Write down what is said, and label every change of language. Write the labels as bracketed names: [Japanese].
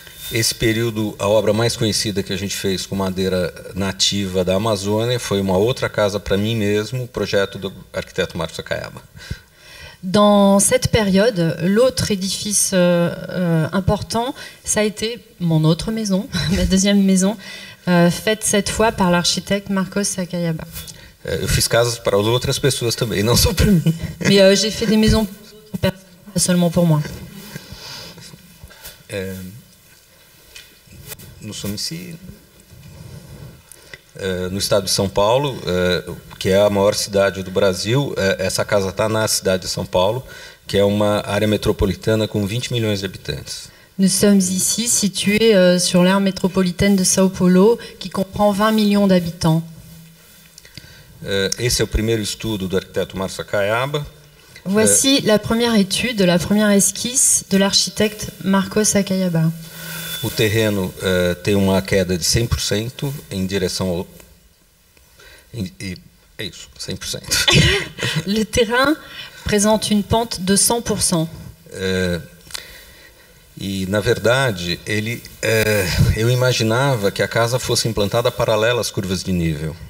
[Portuguese] Esse período, a obra mais conhecida que a gente fez com madeira nativa da Amazônia foi uma outra casa para mim mesmo, projeto do arquiteto Marcos Sakayama. [French] Dans cette période, l'autre édifice important, ça a été mon autre maison, ma deuxième maison, faite cette fois par l'architecte Marcos Sakayama. [Portuguese] Eu fiz casas para outras pessoas também, não só para mim. [French] Mais j'ai fait des maisons pas seulement pour moi. [Portuguese] No Sumici, no estado de São Paulo, que é a maior cidade do Brasil. Essa casa está na cidade de São Paulo, que é uma área metropolitana com 20 milhões de habitantes. [French] Nous sommes ici situés sur l'aire métropolitaine de São Paulo, qui comprend 20 millions d'habitants. [Portuguese] Esse é o primeiro estudo do arquiteto Marcos Sakayama. [French] Voici la première étude, la première esquisse de l'architecte Marcos Sakayama. [Portuguese] O terreno tem uma queda de 100% em direção ao... É isso, 100%. [French] Le terrain présente une pente de 100%. [Portuguese] E, na verdade, eu imaginava que a casa fosse implantada paralela às curvas de nível.